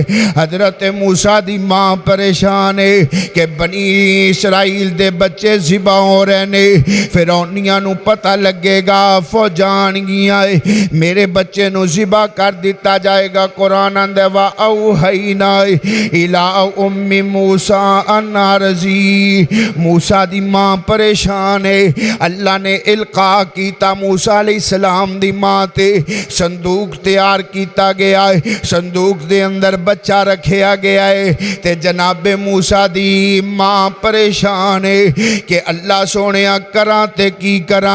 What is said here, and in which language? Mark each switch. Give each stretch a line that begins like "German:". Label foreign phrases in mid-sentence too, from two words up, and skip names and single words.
Punjabi: حضرت موسیٰ دی ماں پریشان ہے کہ بنی اسرائیل دے بچے ذبح ہو رہے نے. فرعونیاں نوں پتا لگے گا فوجانگیاں میرے بچے نوں ذبح کر دتا جائے گا. قرآن آندا
Arabic: وأوحينا إلى أم موسى أن أرضعي.
Punjabi: موسیٰ دی ماں پریشان ہے. اللہ نے القا کیتا موسیٰ علیہ السلام دی ماں تے صندوق تیار کیا گیا ہے. صندوق دے اندر بچہ رکھا گیا ہے تے جناب موسیٰ دی ماں پریشان ہے کہ اللہ سوہنے کرا تے کی کرا.